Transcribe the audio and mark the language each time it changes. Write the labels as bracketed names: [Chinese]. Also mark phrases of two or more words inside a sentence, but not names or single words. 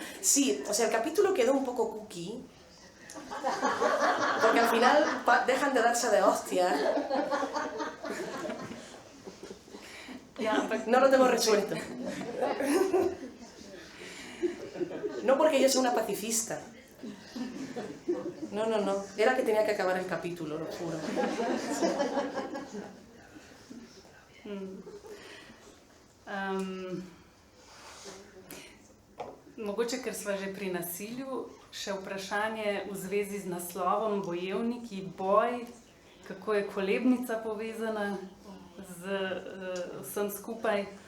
[Spanish] Sí, o sea, el capítulo quedó un poco cookie, porque al final dejan de darse de hostias. No lo tengo resuelto. No porque yo soy una pacifista. No. Era que tenía que acabar el capítulo, lo juro. [Slovenian] Mogoče, ker sva že pri nasilju, še vprašanje v zvezi z naslovom Bojevniki, boj, kako je kolebnica povezana z vsem skupaj.